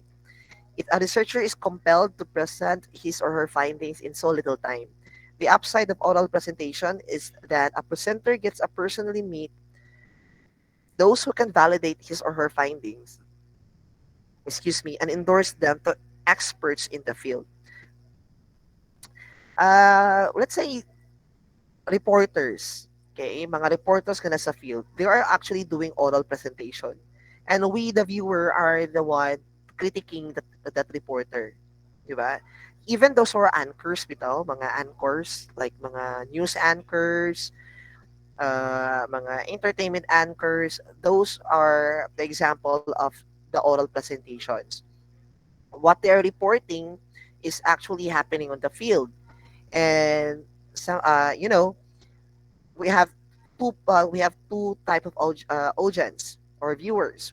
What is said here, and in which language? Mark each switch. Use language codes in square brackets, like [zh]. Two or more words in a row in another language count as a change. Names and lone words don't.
[en] If a researcher is compelled to present his or her findings in so little time, the upside of oral presentation is that a presenter gets to personally meet those who can validate his or her findings, and endorse them to experts in the field. Let's say reporters, okay, mga reporters [ceb] ka na sa [en] field, they are actually doing oral presentation. And we, the viewer, are the one critiquing that reporter. [tl] Di ba? [en] even those who are anchors bitaw, mga anchors, like mga news anchors, mga entertainment anchors, those are the example of the oral presentations. What they're reporting is actually happening on the field. And some, we have two type of audience or viewers.